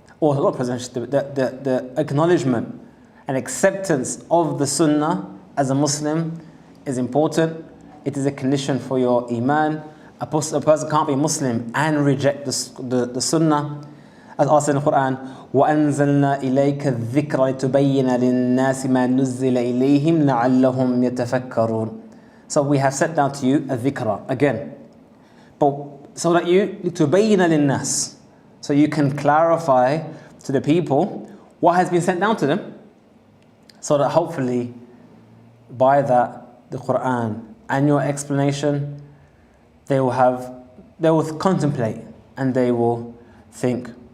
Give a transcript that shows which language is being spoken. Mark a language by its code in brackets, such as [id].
[en] Or not preservation, the acknowledgement and acceptance of the Sunnah as a Muslim is important. It is a condition for your Iman. A person can't be Muslim and reject the Sunnah. As Allah said in the Quran, [ar] وَأَنزَلْنَا إِلَيْكَ الذِّكْرَ لِتُبَيِّنَ لِلنَّاسِ مَا نُزِّلَ إِلَيْهِمْ لَعَلَّهُمْ يَتَفَكَّرُونَ. [en] So we have set down to you a dhikra, again. But so that [ar] لِتُبَيِّنَ لِلنَّاسِ, [en] so you can clarify to the people what has been sent down to them, so that hopefully by that, the Quran and your explanation, they will contemplate and they will think.